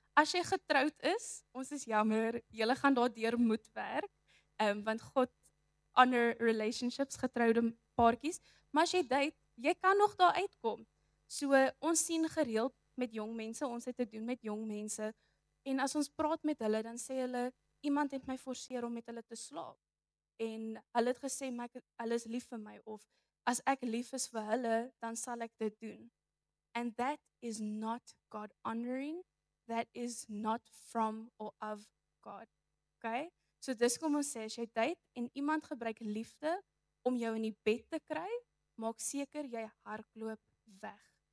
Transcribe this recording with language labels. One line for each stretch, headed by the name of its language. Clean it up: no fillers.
Afrikaans: As jy getroud is, ons is jammer, julle gaan daardeur moet werk, want God honor relationships, getroude paartjies, maar as jy date, jy kan nog daar uitkom. So ons sien gereeld met jong mense, ons het te doen met jong mense, En as ons praat met hulle, dan sê hulle iemand het my forceer om met hulle te slaap. En hulle het gesê hulle is lief vir my of as ek lief is vir hulle, dan sal ek dit doen.
English: And that is not God honoring. That is not from or of God. Okay?
Afrikaans: So dis kom ons sê, as jy date en iemand gebruik liefde om jou in die bed te kry, maak seker jy hardloop weg.